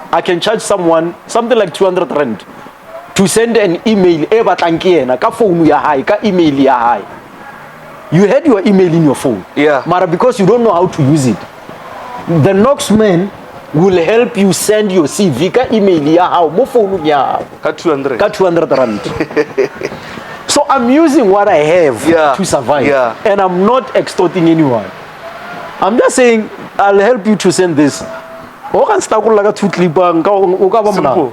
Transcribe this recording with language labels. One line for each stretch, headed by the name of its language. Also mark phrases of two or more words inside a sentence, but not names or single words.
English: I can charge someone something like 200 rand to send an email
Southern Sotho: e batlang ke yena ka phone ya hae ka email ya hae.
English: You had your email in your phone. Yeah. Mara because you don't know how to use it. The Knocksman will help you send your CV
Southern Sotho: ka email ya hao mo phone ya hao. Ka 200. Ka 200 rand.
English: So I'm using what I have to survive. Yeah. And I'm not extorting anyone. I'm just saying I'll help you to send this. Simple.